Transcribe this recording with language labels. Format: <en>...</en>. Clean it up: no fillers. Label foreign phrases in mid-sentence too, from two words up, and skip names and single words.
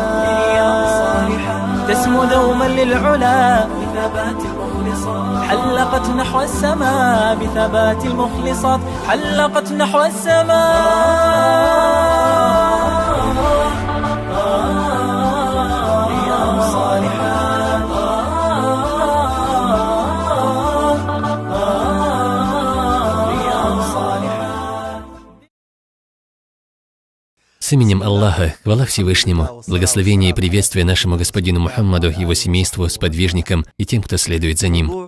<ar>برياض الصالحات تسمو دوما للعلا بثبات المخلصات حلقت نحو السماء. بثبات المخلصات حلقت نحو السماء. رياض الصالحات</ar> <ru>С именем Аллаха, хвала Всевышнему, благословение и приветствие нашему господину Мухаммаду, его семейству, сподвижникам и тем, кто следует за ним.</ru>